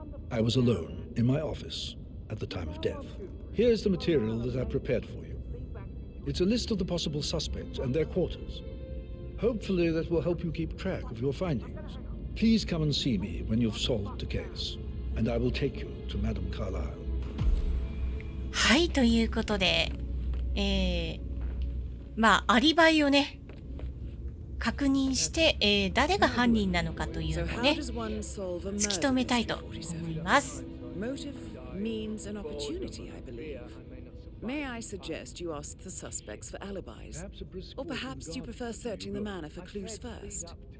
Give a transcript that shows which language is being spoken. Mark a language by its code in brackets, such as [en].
[en] I was alone in my office at the time of death. Here's the material that I've prepared for you. It's a list of the possible suspects and their quarters. Hopefully that will help you keep track of your findings. Please come and see me when you've solved the case, and I will take you to Madame Carlyle. [ja] はい、ということで、アリバイをね、確認して、誰が犯人なのかというのをね、突き止めたいと思います。 [en] Motive means an opportunity, I believe. May I suggest you ask the suspects for alibis? Or perhaps you prefer searching the manor for clues first?